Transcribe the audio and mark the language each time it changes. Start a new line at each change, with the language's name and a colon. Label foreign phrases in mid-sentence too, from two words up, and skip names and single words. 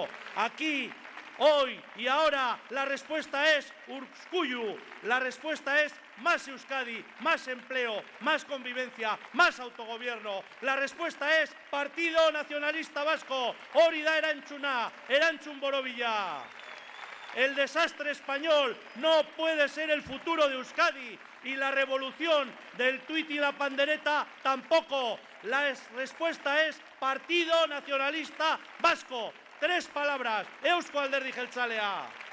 Spanish: Aquí, hoy y ahora, la respuesta es Urkullu, la respuesta es más Euskadi, más empleo, más convivencia, más autogobierno. La respuesta es Partido Nacionalista Vasco,
Basque: hori da erantzuna, erantzun borobila.
Spanish: El desastre español no puede ser el futuro de Euskadi y la revolución del tuit y la pandereta tampoco. La respuesta es Partido Nacionalista Vasco. 3 palabras, Eusko Alderdi Jeltzalea.